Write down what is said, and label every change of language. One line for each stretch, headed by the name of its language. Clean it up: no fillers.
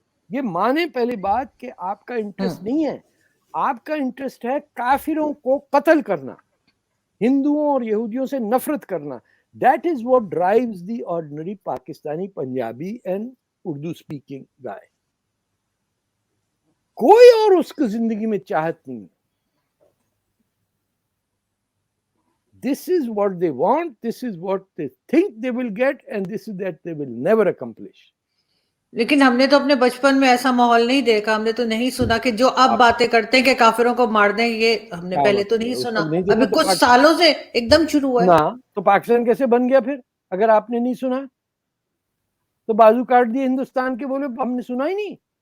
Hindi: ये माने पहली बात कि आपका इंटरेस्ट नहीं है, आपका इंटरेस्ट है काफिरों को कत्ल करना, हिंदुओं और यहूदियों से नफरत करना।
English: That is what drives the ordinary Pakistani, Punjabi and Urdu speaking guy.
Hindi: कोई और उसकी जिंदगी में चाहत नहीं।
English: This is what they want, this is what they think they will get, and this is that they will never accomplish.
Hindi: लेकिन हमने तो अपने बचपन में ऐसा माहौल नहीं देखा, हमने तो नहीं सुना कि जो अब बातें करते हैं कि काफिरों को मार दें, ये हमने पहले तो नहीं सुना। अभी कुछ सालों से एकदम शुरू हुआ है ना। तो पाकिस्तान कैसे बन गया फिर, अगर आपने नहीं सुना? तो बाजू काट दिए हिंदुस्तान के, बोले हमने सुना ही नहीं।